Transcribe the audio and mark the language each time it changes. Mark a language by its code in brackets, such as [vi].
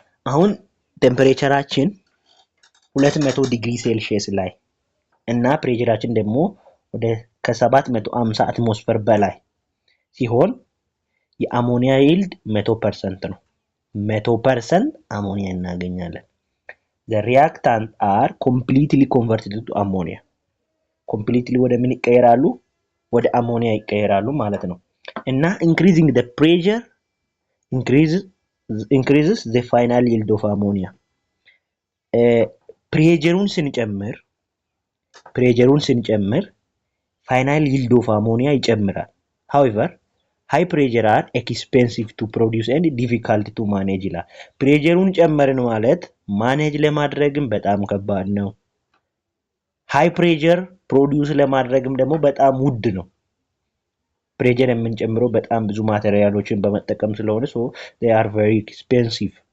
[am] አሁን ቴምፕሬቸራችን 200 ዲግሪ ሴልሺየስ ላይ እና ፕሬሸራችን ደግሞ ወደ ከ750 አትሞስፌር በላይ ሲሆን የአሞኒያ ይልድ 100% ነው። 100% አሞኒያ እናገኛለን። [en] the reactants are completely converted to ammonia. [am] completely ወደ ምን ይቀየራሉ? ወደ አሞኒያ ይቀየራሉ ማለት ነው። [en] እና increasing the pressure increases the final yield of ammonia. [am] ፕሬሸሩን ስንጨምር [en] final yield of ammonia [am] ይጨምራል። [en] however high pressure are expensive to produce and difficult to manage [am] ይላል። ፕሬሸሩን ጨመርን ማለት ማኔጅ ለማድረግም በጣም ከባድ ነው። ሃይ ፕሬሸር ፕሮዲዩስ ለማድረግም ደግሞ በጣም ውድ ነው። ፕሬሸር የምንጨምረው በጣም ብዙ ማቴሪያሎችን በመጠቀም ስለሆነ [en] so they are very expensive.